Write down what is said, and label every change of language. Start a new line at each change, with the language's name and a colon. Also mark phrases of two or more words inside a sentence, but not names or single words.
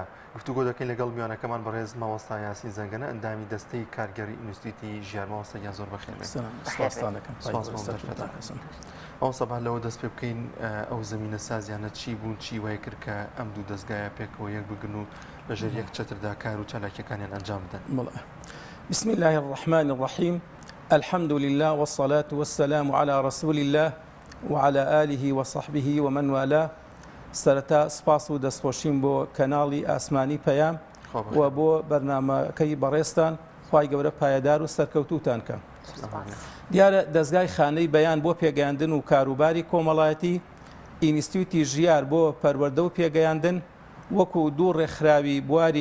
Central Kurdish: گفتوگۆ دەکەین لەگەڵ میوانەکەمان بەڕێز مامۆستا یاسین زەنگەنە ئەندامی دەستەی کارگەری ئینستیتوتی ژیار. مامۆستا زۆر بەخێر. ئەو سەبا لەوە دەست پێ بکەین ئەو زمینە سازیانە چی بوون چی وای کرد کە ئەم دوو دەستگایە پێکەوە یەک بگن و لەژێر یەک چەتردا کار و چالاکیەکانیان ئەنجام بدەن.
Arabic: بسم الله الرحمن الرحيم الحمد لله والصلاة والسلام على رسول الله وعلى آله وصحبه ومن والاه.
Central Kurdish: سەرەتا سپاس و دەستخۆشیم بۆ کەناڵی ئاسمانی پەیام و بۆ بەرنامەکەی بەڕێستان خوای گەورە پایەدار و سەرکەوتوتان کە. دیارە دەستگای خانەی بەیان بۆ پێگەیاندن و کاروباری کۆمەڵایەتی، ئینستیتوتی ژیار بۆ پەروەردە و پێگەیاندن وەکو دوو ڕێکخراوی بواری